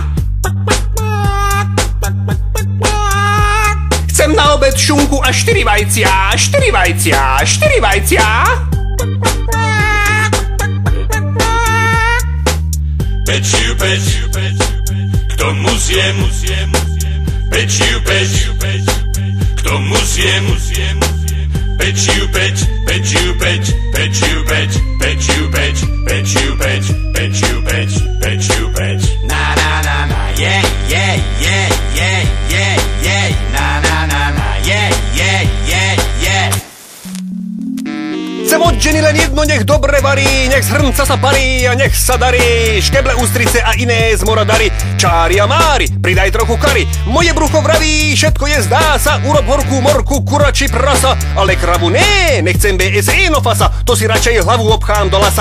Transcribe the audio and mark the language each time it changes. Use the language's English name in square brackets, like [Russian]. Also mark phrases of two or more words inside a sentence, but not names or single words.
[Slovak] Chcem na obed šunku a 4 vajcia, 4 vajcia, 4 vajcia. Pečiu, peč, k tomu zjem, pečiu, peč, k tomu zjem, pečiu, peč, pečiu, peč, pečiu, peč, pečiu, peč, pečiu, peč, pečiu, peč, pečiu, peč. Na na na na, je, je, je, je, je, je, na na na na, je, je, je, je. Chcem od ženy len jedno, nech dobre varí, nech z hrnca sa parí a nech sa darí. Škeble, ústrice a iné z mora dary. Čári a mári, pridaj trochu kary. Moje brucho vraví, všetko je zdá sa. Urob horkú morku, kura či prasa. Ale kravu ne, nechcem BSE no fasa. To si radšej hlavu obchám do lasa.